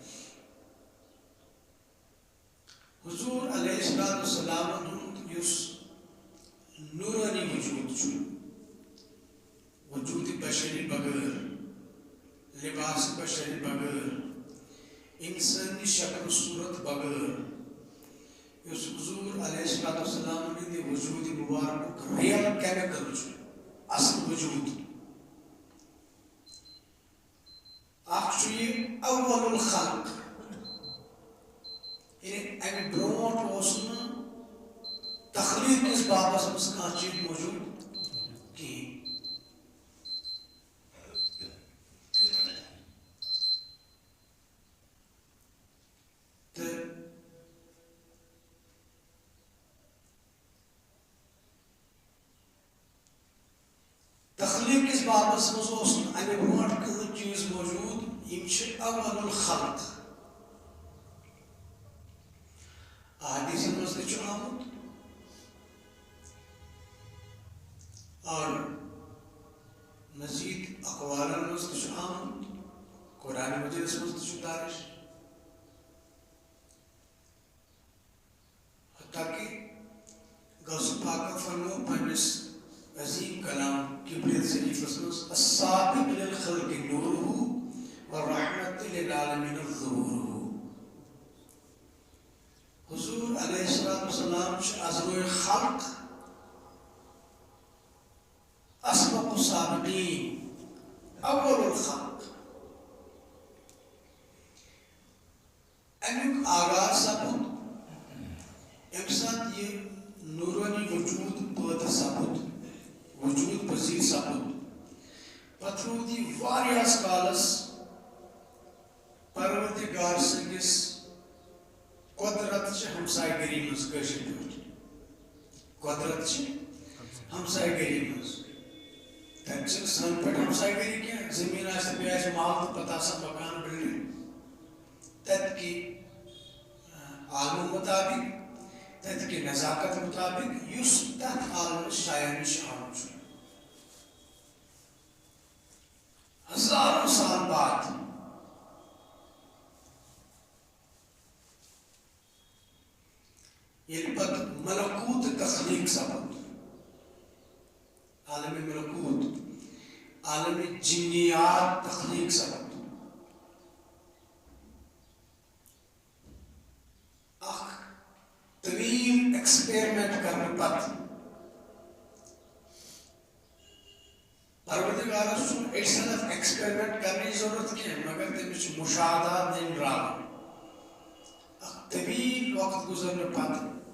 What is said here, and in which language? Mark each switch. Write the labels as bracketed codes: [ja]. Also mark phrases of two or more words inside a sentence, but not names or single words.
[ks] حضور [ar] علیہ الصلوۃ والسلامن [ks] ہُنٛد یُس نورانی وجوٗد چھُ وجوٗدِ بشری بغٲر لباس بشری بغٲر انسٲنی شکل صوٗرت بغٲر یُس حضور [ar] علیہ الصلوۃ والسلام [ks] ہٕنٛدِ وجوٗدِ مُبارکُک [en] real chemical [ks] چھُ اصل وجوٗد اکھ چھُ یہِ [ar] اول الخلق [ks] یعنی امہِ برونٛٹھ اوس نہٕ تخلیٖق کِس بابس منٛز کانٛہہ چیٖز موجوٗد کِہیٖنۍ تہٕ تخلیٖق کِس بابس منٛز اوس نہٕ امہِ برونٛٹھ کٕہٕنۍ چیٖز موجوٗد یِم چھِ [ar] اول الخلق [ks] احادیٖثن منٛز تہِ چھُ آمُت اور مزید اقوالن منٛز تہِ چھُ آمُت قرآن مجیدس منٛز تہِ چھُ درج حتیٰ کہ غوث پاکن فرمو پننِس عظیم کلام کبریت شریفس منٛز [ar] السابق للخلق نورہ والرحمت للعالمین ظہورہ [ks] حضور [ar] علیہ الصلوۃ والسلام [ks] چھُ ازروئے خلق [ar] اسبق السابقین اول الخلق [ks] امیُک آغاز سپُد ییٚمہِ ساتہٕ یہِ نورانی وجوٗد پٲدٕ سپُد وجوٗد پذیٖر سپُد پتہٕ روٗد یہِ واریاہس کالس پروردگار سٕنٛدِس قۄدرت چہِ ہمسایہِ گٔری منٛز کٲشِر پٲٹھۍ قۄدرت چہِ ہمسایہِ گٔری منٛز تتہِ چھِ سانہِ پٲٹھۍ ہمسایہِ گٔری کینٛہہ زٔمیٖن آسہِ تہٕ بیٚیہِ آسہِ محل تہٕ پتہٕ آسان مکان بِلڈِنٛگ تتہِ کی عالمہٕ مُطابق تتہِ کی نزاکت مُطابق یُس تتھ عالمس شایع نِش آمُت چھُ [ur] ہزاروں سال بعد [ks] ییٚلہِ پتہٕ ملکوٗت تخلیٖق سپُد عالمِ ملکوٗت عالمِ جِنیات تخلیٖق سپُد اکھ طویل ایکسپیرمنٹ کرنہٕ پتہٕ پروردگارس چھُنہٕ [en] additional experiment [ks] کرنٕچ ضروٗرت کینٛہہ مگر تٔمِس چھُ مُشاہدات نِنراوُن اکھ طویل وقت گُزرنہٕ پتہٕ